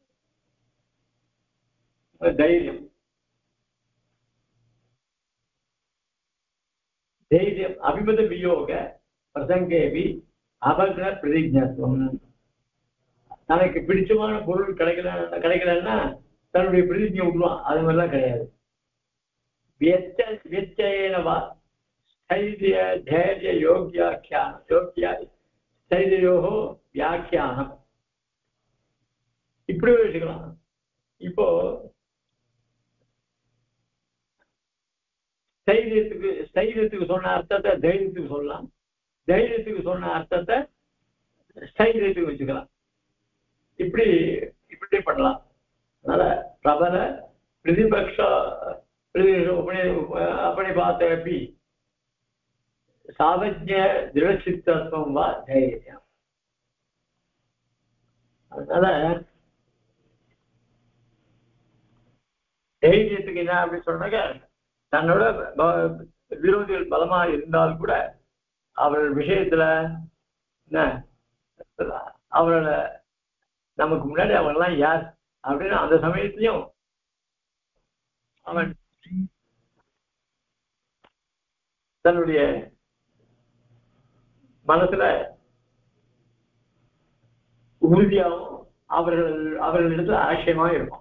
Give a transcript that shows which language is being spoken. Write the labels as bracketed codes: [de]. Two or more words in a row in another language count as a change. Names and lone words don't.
[sa] தைரியம் தைரியம் அபிமத வியோக பிரசங்கேபி அபக்ர பிரதிஜத்துவம். [ta] தனக்கு பிடிச்சமான பொருள் கிடைக்கலன்னா தன்னுடைய பிரதிஜை விடுவான். அது மாதிரிலாம் கிடையாது. [sa] व्यत्ययेनवा स्थैर्य धैर्य स्थैर्योः व्याख्याனம் [ta] இப்படி வச்சுக்கலாம். இப்போ ஸ்தைரியத்துக்கு சொன்ன அர்த்தத்தை தைரியத்துக்கு சொல்லலாம், தைரியத்துக்கு சொன்ன அர்த்தத்தை ஸ்தைரியத்துக்கு வச்சுக்கலாம். இப்படி பண்ணலாம். அதனால [sa] பிரபல பிரதிபக்ஷ अपनिपाते सावज्ञ दृढ़चित्तत्वं वा धैर्यम्. [ta] அதனால தைரியத்துக்கு என்ன அப்படி சொன்னாக்க தன்னோட விரோதிகள் பலமா இருந்தால் கூட அவர்கள் விஷயத்துல என்ன அவரோட நமக்கு முன்னாடி அவங்கெல்லாம் யார் அப்படின்னு அந்த சமயத்திலையும் அவன் தன்னுடைய மனசுல உறுதியாகவும் அவர்களிடத்துல ஆசயமாக இருக்கும்.